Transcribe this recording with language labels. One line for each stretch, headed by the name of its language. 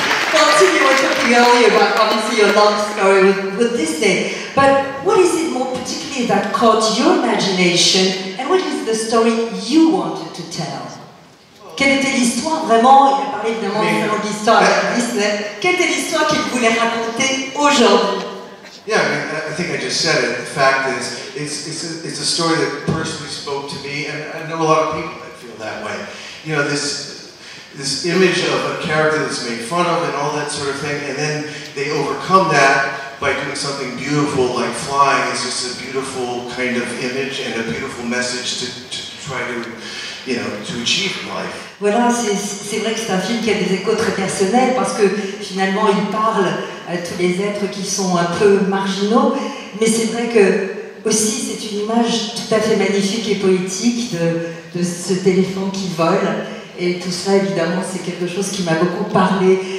English: Continue, we're talking earlier about obviously your love story with Disney. But what is it more particularly that caught your imagination, and what is the story you wanted to tell?
French: Quelle était l'histoire vraiment? Il a parlé évidemment de l'histoire avec Disney. Quelle était l'histoire qu'il voulait raconter aujourd'hui?
English: Yeah, I think I just said it. The fact is, it's a story that personally spoke to me, and I know a lot of people that feel that way. You know, this image of a character that's made fun of and all that sort of thing, and then they overcome that by doing something beautiful like flying. It's just a beautiful kind of image and a beautiful message to try to, to achieve in life.
French: Voilà, c'est vrai que c'est un film qui a des échos très personnels parce que finalement il parle à tous les êtres qui sont un peu marginaux, mais c'est vrai que aussi c'est une image tout à fait magnifique et poétique de cet éléphant qui vole, et tout ça évidemment c'est quelque chose qui m'a beaucoup parlé.